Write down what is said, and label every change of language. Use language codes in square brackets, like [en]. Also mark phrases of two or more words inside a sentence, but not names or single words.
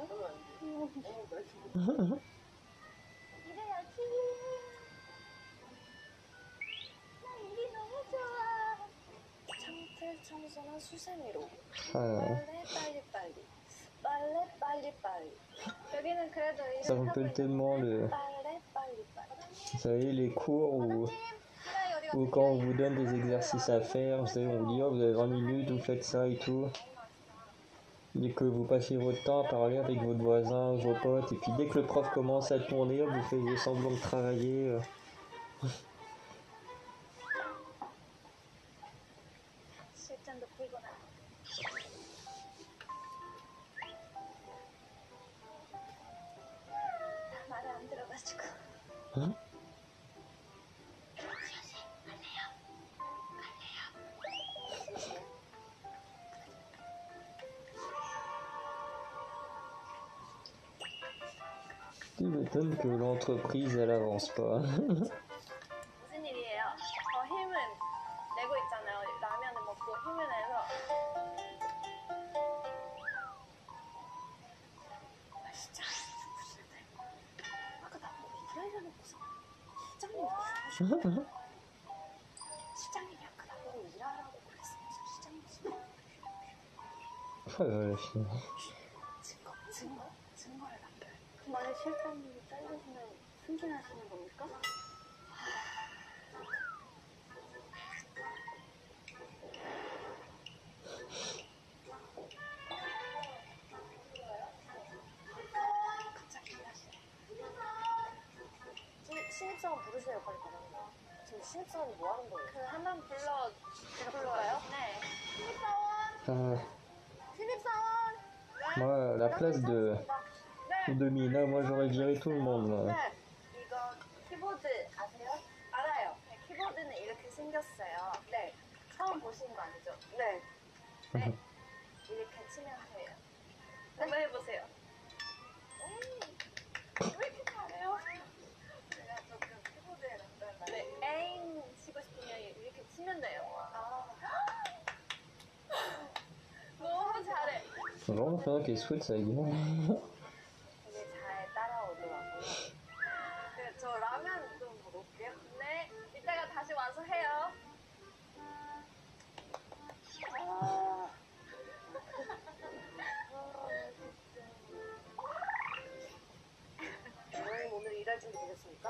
[ko] 저는 아니에요. 이래야지. 나 일이 너무 좋아. 창틀 청소는 수세미로. Ah, 빨래 빨리빨리. 빨래 빨리빨리. 여기는 그래도 일을 [fr] ça [ko] 하고 [fr] rappelle [ko] 있는 [fr] tellement le. [ko] 빨래 빨리빨리. [fr] Vous savez, les cours où quand on vous donne des exercices à faire, vous savez, on vous dit, oh, vous avez 20 minutes, vous faites ça et tout. Et que vous passez votre temps à parler avec votre voisin, vos potes, et puis dès que le prof commence à tourner, vous faites semblant de travailler. [ko] 실전도 풀거나. 말이 안 들어가지고. [fr] Hein? Tu m'étonnes que l'entreprise, elle avance pas. [ko] 무슨 일이에요? 힘은 내고 있잖아요. 라면을 먹고 힘을 내서. 진짜 무슨데? 아까 나보고 일하려 놓고서 실장님이 무슨 실장님이 아까 나보고 일하라고 그랬으면서 실장님이 [fr] Oh là là, finalement. [ko] 증거를 남겨요. 만약 실장님이 잘리시면 승진하시는 겁니까? 갑자기 일하시네. 신입사원 부르세요, 빨리 가라. 지금 신입사원이 뭐 하는 거예요? 그 한 번 불러. 제가 불러요? 네. 신입사원! Ah, 신입사원! [fr] moi, à la place de Mina, moi j'aurais viré tout le monde là. [ko] 네. 이거 키보드 아세요? 알아요. 네, 키보드는 이렇게 생겼어요. 네. 처음 보시는 거 아니죠? 네. 네. 이렇게 치면 돼요. 한번 해보세요. 왜 이렇게 잘해요? 제가 조금 키보드에 남자라. 네. 에잉 치고 싶으면 이렇게 치면 돼요. 너무 잘해. [fr] C'est vraiment pendant qu'elle souhaite ça, gueule. [ko] 되게 잘 따라오더라고요. 네, 저 라면 좀 먹을게요. 네. 이따가 다시 와서 해요. 원장님 오늘 일할 준비 되셨습니까?